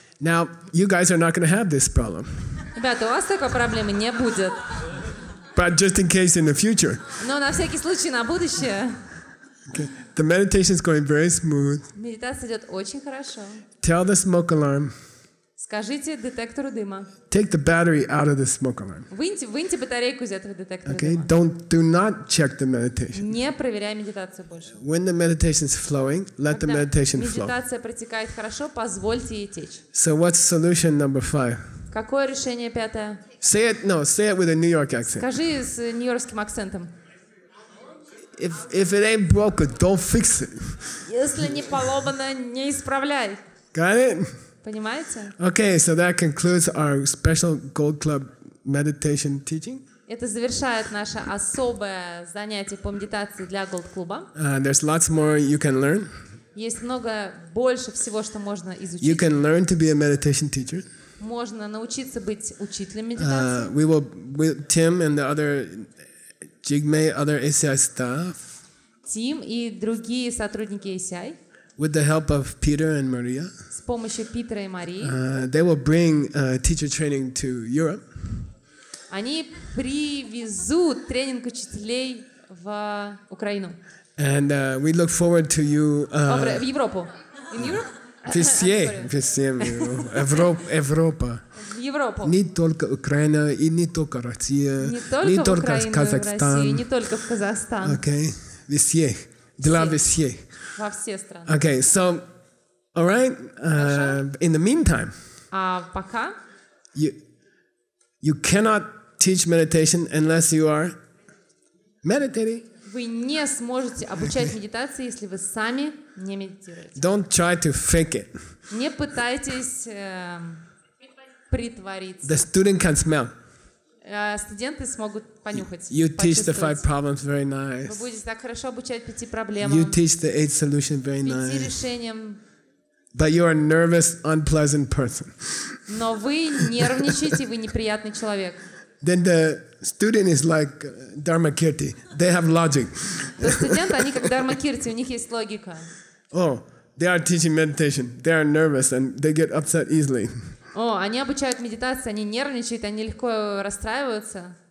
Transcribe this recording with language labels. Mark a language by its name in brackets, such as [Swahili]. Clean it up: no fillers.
[English] Now, you guys are not going to have this problem. [Russian] Ребята, у вас такой проблемы не будет. [English] But just in case in the future. [Russian] Но на всякий случай на будущее. [English] Okay. The meditation is going very smooth. [Russian] Медитация идет очень хорошо. [English] Tell the smoke alarm. [Russian] Скажите детектору дыма. [English] Take the battery out of the smoke alarm. [Russian] Выньте батарейку из этого детектора [English] Okay? [Russian] дыма. [English] Do not check the meditation. [Russian] Не проверяй медитацию больше. [English] When the meditation is flowing, let the [Russian] Когда [English] meditation flow. [Russian] медитация протекает хорошо, позвольте ей течь. [English] So what's solution number 5? [Russian] Какое решение 5? [English] Say it with a New York accent. [Russian] Скажи с нью-йоркским акцентом. [English] If it ain't broken, don't fix it. [Russian] Если не поломано, не исправляй. [English] Got it? [Russian] Понимаете? [English] Okay, so that concludes our special Gold Club meditation teaching. [Russian] Это завершает наше особое занятие по медитации для Голд-клуба. [English] There's lots more you can learn. [Russian] Есть много больше всего, что можно [English] You [Russian] изучить. [English] can learn to be a meditation teacher. [Russian] Можно научиться быть учителем медитации. [English] Tim and the other Jigme, other ACI staff, [Russian] Тим и другие сотрудники ACI [English] with the help of Peter and Maria, [Russian] с помощью Питера и Марии, [English] they will bring teacher training to Europe. [Russian] они привезут тренинг учителей в Украину. [English] And we look forward to you. [Russian] В Европу. [English] In Europe? [Russian] Европа. В Европу. Не только Украина и не только Россия, Не только в Украину, Казахстан. в Россию, не только в Казахстан. Okay, везде, дела везде. Во все страны. [English] Okay, so, all right. In the meantime, [Russian] А пока [English] you cannot teach meditation unless you are meditating. [Russian] вы не сможете обучать медитации, если вы сами не медитируете. [English] Don't try to fake it. [Russian] Не пытайтесь притвориться. [English] The student can smell. [Russian] Студенты смогут понюхать. [English] You teach the 5 [Russian] почувствовать. [English] problems very [Russian] Вы [English] nice. [Russian] будете так хорошо обучать 5 проблемам, [English] You teach the 8 solution very nice. [Russian] решениям, [English] But you're a nervous, unpleasant person. [Russian] но вы нервничаете, вы неприятный человек. [English] Then the student is like Dharmakirti. They have logic. [Russian] То студенты, они как Дharmakirti, у них есть логика. [English] Oh, they are teaching meditation. They are nervous and they get upset easily. [Russian] О, они обучают медитации, они нервничают, они легко расстраиваются,